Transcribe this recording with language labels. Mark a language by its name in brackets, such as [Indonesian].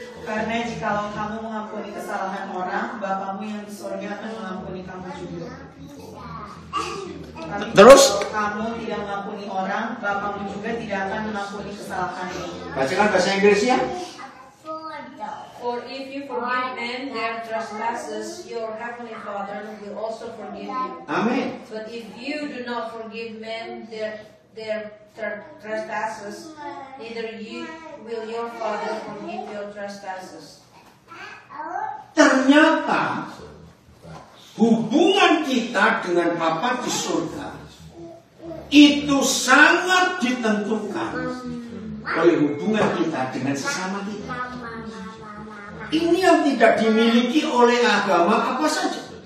[Indonesian] Karena jikalau kamu mengampuni kesalahan orang, Bapamu yang di surga akan mengampuni kamu juga. Tapi Terus? kalau kamu tidak mengampuni orang, Bapamu juga tidak akan mengampuni kesalahanmu. Bacakan bahasa Inggrisnya. [English] For if you forgive men their trespasses, your heavenly Father will also forgive you. [Indonesian] Amin. [English] But if you do not forgive men their trespasses, neither will your Father forgive your trespasses. [Indonesian] Ternyata hubungan kita dengan Bapa di surga itu sangat ditentukan oleh hubungan kita dengan sesama kita. Ini yang tidak dimiliki oleh agama apa saja.